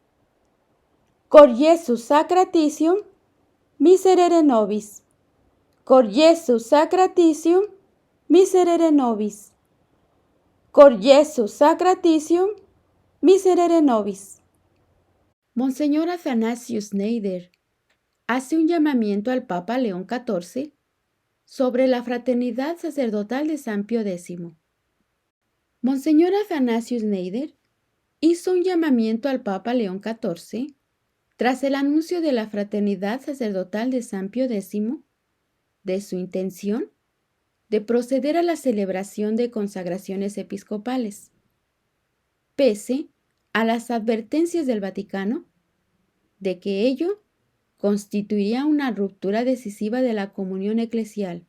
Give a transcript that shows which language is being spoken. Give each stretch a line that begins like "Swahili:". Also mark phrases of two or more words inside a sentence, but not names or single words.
Latin: Cor Iesu sacratitium miserere nobis. Cor Iesu sacratitium miserere nobis. Cor Iesu sacratitium miserere nobis.
Spanish: Monseñor Athanasius Schneider hace un llamamiento al Papa León XIV sobre la fraternidad sacerdotal de San Pío X. Monseñor Athanasius Schneider hizo un llamamiento al Papa León XIV tras el anuncio de la fraternidad sacerdotal de San Pío X, de su intención de proceder a la celebración de consagraciones episcopales, pese a las advertencias del Vaticano de que ello constituiría una ruptura decisiva de la comunión eclesial.